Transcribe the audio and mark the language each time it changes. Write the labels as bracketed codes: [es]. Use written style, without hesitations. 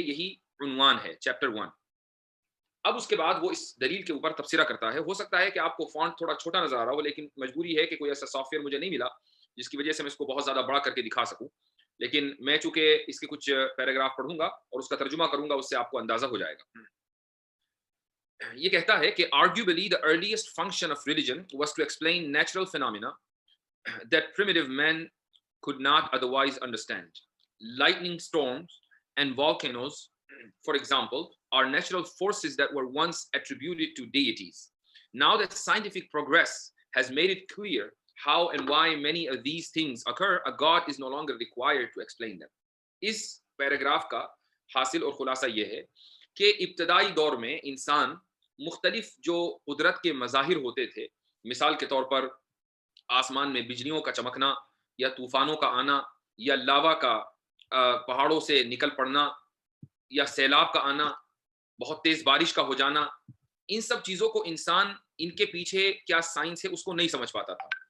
[hi] यही उन्वान है चैप्टर 1। अब उसके बाद वो इस दलील के ऊपर तफसीरा करता है। हो सकता है कि आपको फॉन्ट थोड़ा छोटा नजर आ रहा हो, लेकिन मजबूरी है कि कोई ऐसा सॉफ्टवेयर मुझे नहीं मिला जिसकी वजह से मैं इसको बहुत ज्यादा बड़ा करके दिखा सकूं। लेकिन मैं चूंकि इसके कुछ पैराग्राफ पढ़ूंगा और उसका तर्जुमा करूंगा, उससे आपको अंदाजा हो जाएगा। ये कहता है कि [en] arguably the earliest function of religion was to explain natural phenomena that primitive men could not otherwise understand. Lightning storms and volcanoes, for example, are natural forces that were once attributed to deities. Now that scientific progress has made it clear how and why many of these things occur, a god is no longer required to explain them. [hi] इस paragraph का हासिल और खुलासा ये है कि इब्तदाई दौर में इंसान मुख्तलिफ जो कुदरत के मज़ाहिर होते थे, मिसाल के तौर पर आसमान में बिजलियों का चमकना या तूफानों का आना या लावा का पहाड़ों से निकल पड़ना या सैलाब का आना, बहुत तेज बारिश का हो जाना, इन सब चीजों को इंसान, इनके पीछे क्या साइंस है उसको नहीं समझ पाता था।